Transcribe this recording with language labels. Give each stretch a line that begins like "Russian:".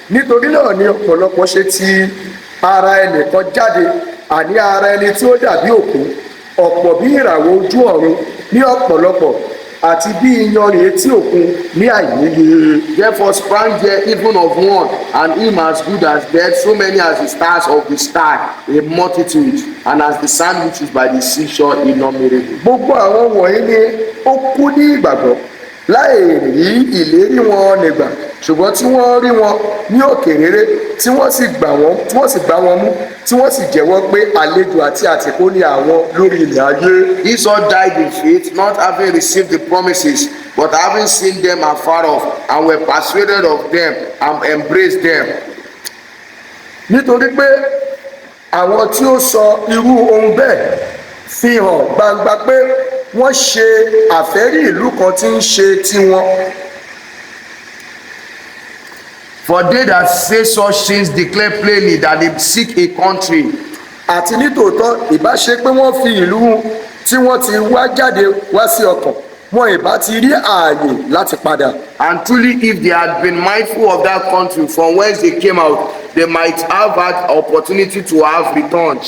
Yoruba: Nítorí náà ni ọ̀pọ̀lọpọ̀ ṣe ti ara ẹnìkan jáde, àní ara ẹni tí ó dàbí òkú, ọ̀pọ̀ bí ìràwọ̀ ojú ọ̀run ní ọ̀pọ̀lọpọ̀, àti bí iyanrìn etí òkun ní àìníye.
English: Therefore sprang there even of one, and him as good as dead, so many as the stars of the sky, a multitude, and as the sand which is by the seashore, innumerable.
Yoruba: Gbogbo àwọn wọ̀nyí ni ó kú ní ìgbàgbọ́ láì rí ìlérí wọn nígbà, ṣùgbọ́n tí wọ́n rí wọn ní òkè rere, tí wọ́n sì gbà wọ́n mú, tí wọ́n sì jẹ́wọ́ pé àlejò àti àtìpó ni àwọn lórí ilẹ̀ ayé.
English: These all died in faith, not having received the promises, but having seen them afar off, and were persuaded of them, and embraced them.
Yoruba: Nítorí pé àwọn tí ó sọ irú ohun bẹ́ẹ̀ fi hàn gbangba pé wọ́n ṣe àfẹ́rí ìlú kan tí ń ṣe tiwọn.
English: For they that say such things declare plainly that they seek a country.
Yoruba: Àti nítòótọ́ ìbá ṣe pé wọ́n fi ìlú tí wọ́n ti wá jáde wá sí ọkàn, wọn ìbá ti rí ààyè láti padà.
English: And truly, if they had been mindful of that country from whence they came out, they might have had opportunity to have returned.